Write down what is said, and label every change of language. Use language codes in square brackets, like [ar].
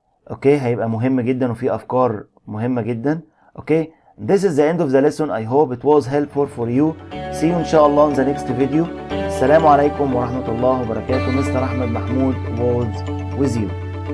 [ar] اوكي، هيبقى مهم جدا وفي افكار مهمة جدا. [en] Okay, this is the end of the lesson. I hope it was helpful for you. See you ان شاء الله in the next video. [ar] السلام عليكم ورحمة الله وبركاته. [en] Mister أحمد محمود was with you.